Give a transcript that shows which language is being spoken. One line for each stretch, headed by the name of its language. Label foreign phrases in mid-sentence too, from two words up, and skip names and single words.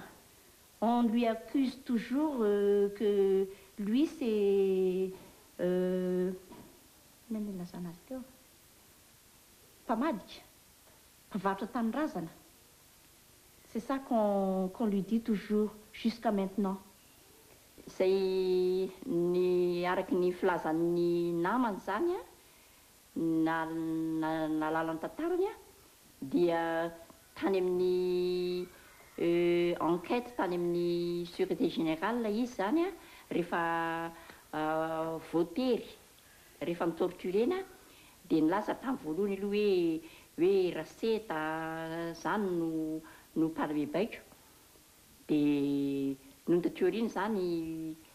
French: On lui accuse toujours que lui, c'est... C'est ça qu'on lui dit toujours jusqu'à maintenant.
Malagasy: C'est araky ny filazan'ny namany zany nalala ny tantarany dia tany amin'ny enquête tany amin'ny
French: sûreté générale
Malagasy: izy zany rehefa voatery rehefa nitorturena dia nilaza tamin'ny voalohany aloha hoe raseta zany no mpanabebaiko dia noho ny teoriany zany